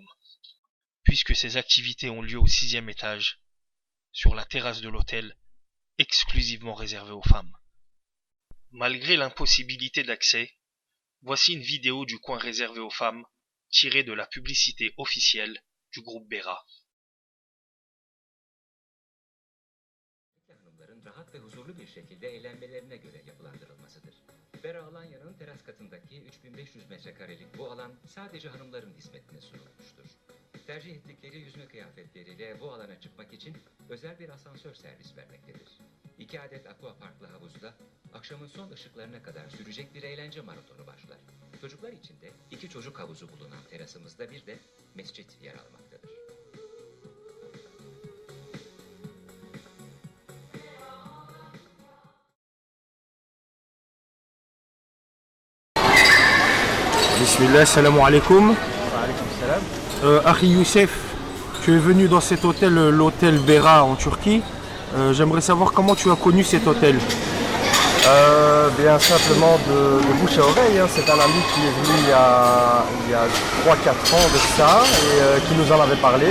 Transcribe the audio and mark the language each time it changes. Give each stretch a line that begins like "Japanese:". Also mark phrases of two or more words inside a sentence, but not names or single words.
French: Puisque ces activités ont lieu au 6e étage, sur la terrasse de l'hôtel, exclusivement réservée aux femmes. Malgré l'impossibilité d'accès, voici une vidéo du coin réservé aux femmes, tirée de la publicité officielle du groupe Bera.
Turkish: Hanımların rahat ve huzurlu bir şekilde eğlenmelerine göre yapılandırılmasıdır. Bera Alanya'nın teras katındaki 3500 metrekarelik bu alan sadece hanımların hizmetine sunulmuştur. Tercih ettikleri yüzme kıyafetleriyle bu alana çıkmak için özel bir asansör servis vermektedir. 2 adet aquaparklı havuzda akşamın son ışıklarına kadar sürecek bir eğlence maratonu başlar. Çocuklar için de 2 çocuk havuzu bulunan terasımızda bir de mescit yer almaktadır.
Arabic: بسم الله، سلام عليكم.
French: Akhi Youssef, tu es venu dans cet hôtel, l'hôtel Bera en Turquie. J'aimerais savoir comment tu as connu cet hôtel. Bien simplement de bouche à oreille, hein. C'est un ami qui est venu il y a 3-4 ans de ça et qui nous en avait parlé.